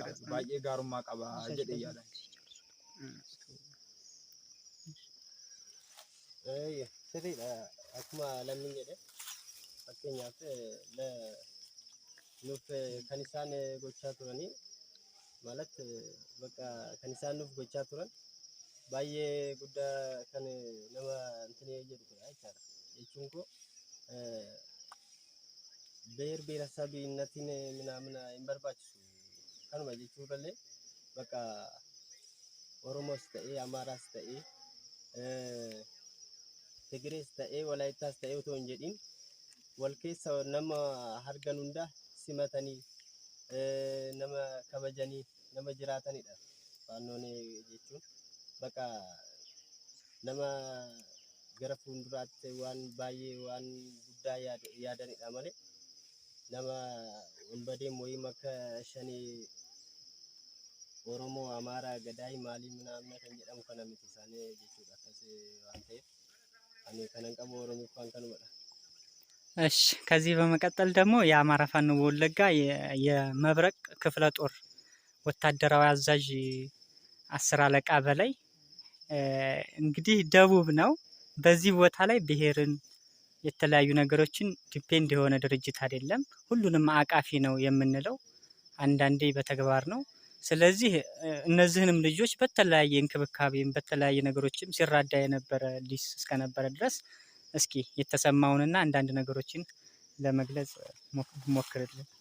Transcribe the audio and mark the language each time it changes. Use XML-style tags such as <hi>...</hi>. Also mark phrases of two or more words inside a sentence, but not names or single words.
<om>Baay'ee gaarummaa qaba jedhee yaadan. Sirriidha. Akkuma lammiin jedhe fakkeenyaaf nuuf kan isaan gochaa turanii</om> <am>ማለት በቃ</am> <om>kan isaan nuuf gochaa turan baay'ee guddaa kan nama እንትን jedhudha jechaadha. Jechuun koo</om> <am>ብሔር ብሔረሰብነትን ምናምን አይንበርባችሁ</am> <om>kanuma jechuudhalee</om> <am>በቃ ኦሮሞስ</am> <om>ta'ee አማራስ ta'ee ትግሬስ ta'ee ወላይታስ ta'ee otoo hin jedhin wal keessa nama argan hunda simatanii nama kabajanii nama jiraatanidha. Faannoon jechuun bakka nama gara fuulduraatti waan baay'ee waan guddaa yaadanidha malee nama</om> <am>ወንበዴም ወይም</am> <om>akka shanii Oromoo, Amaaraa, Gadaay maalii ምናምን kan jedhamu kana miti isaanii jechuudha. Akkas waan ta'eef ani kanan qabu Oromiffaan kanumadha.</om> <am>እሺ ከዚህ በመቀጠል ደግሞ የአማራ ፋኖ በወለጋ የመብረቅ ክፍለ ጦር ወታደራዊ አዛዥ 10 አለቃ በላይ እንግዲህ ደቡብ ነው። በዚህ ቦታ ላይ ብሔርን የተለያዩ ነገሮችን ዲፔንድ የሆነ ድርጅት አይደለም። ሁሉንም አቃፊ ነው የምንለው አንዳንዴ በተግባር ነው። ስለዚህ እነዚህንም ልጆች በተለያየ እንክብካቤም በተለያየ ነገሮችም ሲራዳ የነበረ ሊስ እስከነበረ ድረስ እስኪ የተሰማውንና አንዳንድ ነገሮችን ለመግለጽ ሞክርልን።</am>